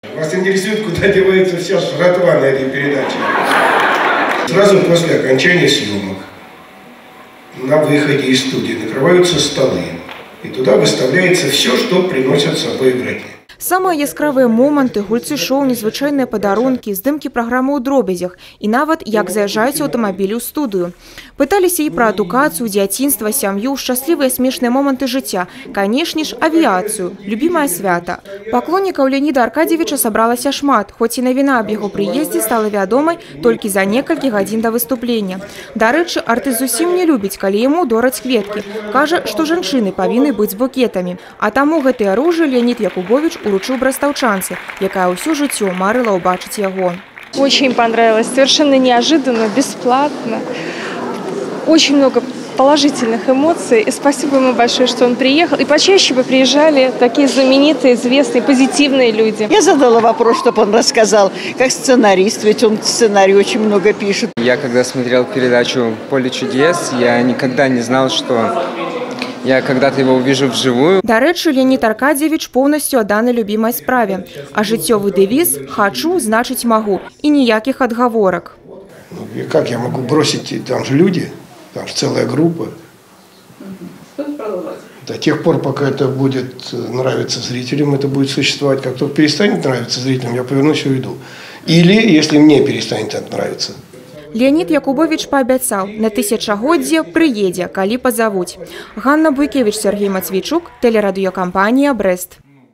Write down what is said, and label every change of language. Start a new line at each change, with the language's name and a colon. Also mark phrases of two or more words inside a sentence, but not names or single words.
Russian: Вас интересует, куда девается вся жратва на этой передаче. Сразу после окончания съемок на выходе из студии накрываются столы. И туда выставляется все, что приносят с собой игроки.
Belarusian: Самыя яскравыя моманты, гульцы шоу, незвычайныя падарункі, здымкі праграмы ў дробязях і нават як заязджаюць аўтамабілі ў студыю. Пыталіся і пра адукацыю, дзяцінства, сям'ю, шчаслівыя смешныя моманты жыцця, канешне ж, авіяцыю, любімае свята. Паклоннікаў Леаніда Аркадзевіча сабралася шмат, хоць і навіна аб яго прыездзе стала вядомай толькі за некалькі гадзін да выступлення. Дарэчы, артыст зусім не любіць, калі яму дораць кветкі. Кажа, што жанчыны павінны быць букетамі. А таму гэтыя ружы Леонид Якубович уручыў брастаўчанцы, якая ўсё жыццё марыла ўбачыць яго.
Russian: Очень понравилось, совершенно неожиданно, бесплатно. Очень много положительных эмоций. И спасибо ему большое, что он приехал. И почаще бы приезжали такие знаменитые, известные, позитивные люди. Я задала вопрос, чтобы он рассказал, как сценарист, ведь он сценарий очень много пишет. Я когда смотрел передачу «Поле чудес», я никогда не знал, что я когда-то его увижу вживую.
Belarusian: Дарэчы, Леонид Аркадзевич полностью адданы любимой справе.
Russian: А жыццёвы девиз «Хочу, значит могу» и никаких отговорок. И как я могу бросить, там же люди, там же целая группа. До тех пор, пока это будет нравиться зрителям, это будет существовать. Как только перестанет нравиться зрителям, я повернусь и уйду. Или если мне перестанет это нравиться.
Belarusian: Леонид Якубович пообяцал, на тысячагоддзе приедзе, калі позовут.
Russian: Ганна Буйкевич, Сергей Матвейчук, телерадиокомпания «Брест».